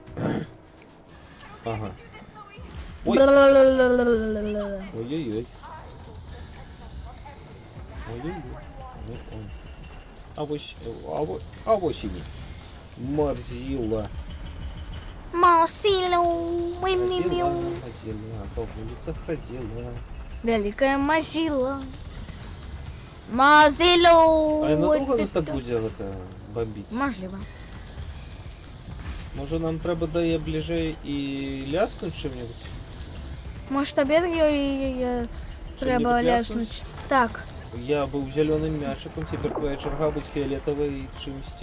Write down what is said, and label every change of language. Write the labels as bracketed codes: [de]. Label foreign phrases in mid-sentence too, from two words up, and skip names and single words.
[ru] Ага. Ой. Бла-ла-ла-ла-ла-ла-ла. Ой-ой-ой. Ой-ой-ой. Ой-ой. Авось ими. Морзила. Маусилу, Морзила, мимимиу. морзила, по улицах ходила. Великая Мазила. Мазилу. А и надолго нас так будет это бомбить? [uk] Можливо. Може нам треба дає ближе і ляснуть чим-небудь? Може тобі треба Чим-небудь ляснуть? Так. Я був зеленим м'ячиком, тепер твоя черга бути фіолетовою чимось.